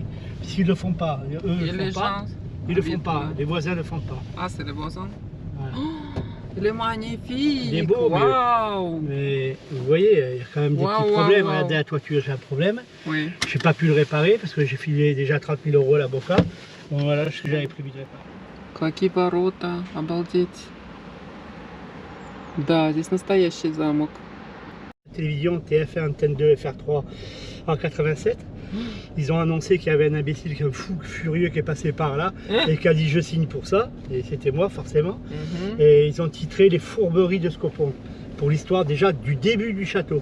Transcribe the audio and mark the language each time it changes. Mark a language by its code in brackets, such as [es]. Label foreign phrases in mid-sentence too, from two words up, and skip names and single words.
[fr] Puisqu'ils ne le font pas, eux ne le font pas. Ils ne le font pas, les voisins ne le font pas. Ah, c'est les voisins? Voilà. Oh, il est magnifique! Il est beau, wow. mais vous voyez, il y a quand même des petits problèmes. Regardez, la toiture, j'ai un problème. Oui. Je n'ai pas pu le réparer parce que j'ai filé déjà 30 000 € à la Boca. Bon voilà ce que j'avais prévu de réparer. [ru] Какие ворота, обалдеть. Да, здесь настоящий замок. [fr] Télévision TF1, Antenne 2, FR3 en 87. Ils ont annoncé qu'il y avait un imbécile, un fou furieux qui est passé par là et qui a dit je signe pour ça. Et c'était moi forcément. Et ils ont titré les fourberies de Scopon pour l'histoire déjà du début du château.